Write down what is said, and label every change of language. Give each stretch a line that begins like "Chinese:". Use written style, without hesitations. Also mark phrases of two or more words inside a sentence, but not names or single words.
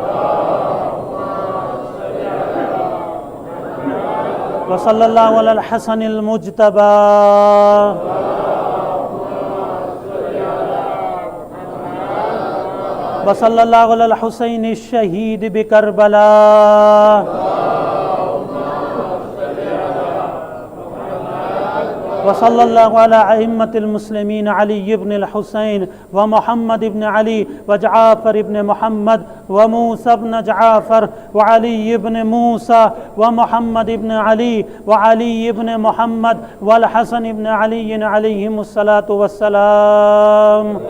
Arabic: وصلى الله على الحسن المجتبى. وصلى الله على الحسين الشهيد بكربلاء. وصلى الله على أئمة المسلمين علي بن الحسين ومحمد بن علي وجعفر بن محمد وموسى بن جعفر وعلي بن موسى ومحمد بن علي وعلي بن محمد والحسن بن علي عليهم الصلاة والسلام.